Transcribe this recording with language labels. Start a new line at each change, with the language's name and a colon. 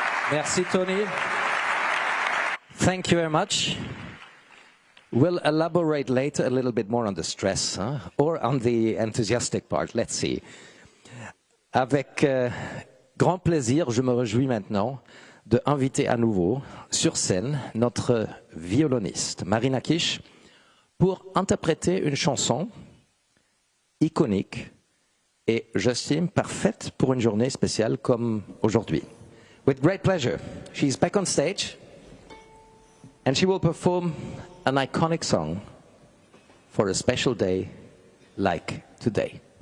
English: Merci, Tony. Thank you very much. We'll elaborate later a little bit more on the stress, or on the enthusiastic part. Let's see.
French: Avec grand plaisir, je me réjouis maintenant de inviter à nouveau sur scène notre violoniste, Marina Kish, pour interpréter une chanson iconique et, j'estime, parfaite pour une journée spéciale comme aujourd'hui.
English: With great pleasure, she's back on stage and she will perform an iconic song for a special day like today.